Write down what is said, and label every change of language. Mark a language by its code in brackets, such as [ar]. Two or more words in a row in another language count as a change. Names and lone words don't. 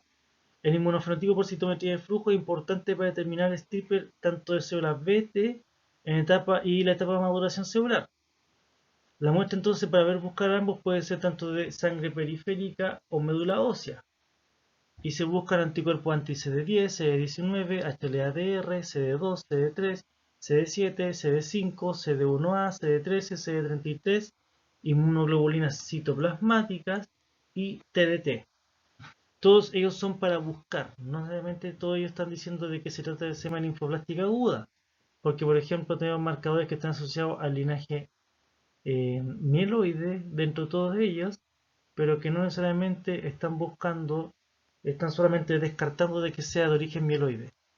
[es] El inmunofenotipo por citometría de flujo es importante para determinar el stripper tanto de células BT y la etapa de maduración celular. La muestra entonces para ver buscar ambos puede ser tanto de sangre periférica o médula ósea. Y se buscan anticuerpos anti-CD10, CD19, HLA-DR, CD2, CD3, CD7, CD5, CD1A, CD13, CD33, inmunoglobulinas citoplasmáticas y TDT. Todos ellos son para buscar, no necesariamente todos ellos están diciendo de que se trata de leucemia linfoblástica aguda, porque por ejemplo tenemos marcadores que están asociados al linaje mieloide dentro de todos ellos, pero que no necesariamente están buscando, están solamente descartando de que sea de origen mieloide.